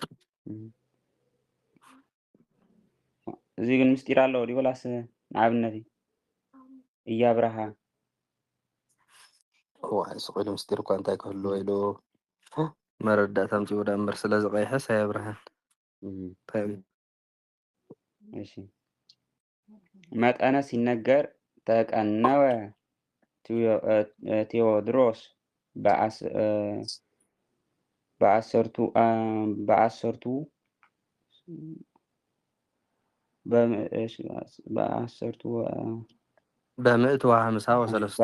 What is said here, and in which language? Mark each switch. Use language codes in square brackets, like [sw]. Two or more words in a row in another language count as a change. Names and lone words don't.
[ti] እዚ ግን ምስጢር ኣለዎ ዲ ወላስ ንኣብነት እያብረሃ ዋይ ስቆኢሉ ምስጢር እኳ እንታይ ክህልዎ ኢሉ መረዳእታ ኣምፂኡ ዳ እምበር ስለ ዝቀይሐስ ኣይብርሃን [am] እሺ መጠነ ሲነገር [gez] ተቀነወ ቴዎድሮስ በአሰርቱ በምእት ወሃምሳ ወሰለስቱ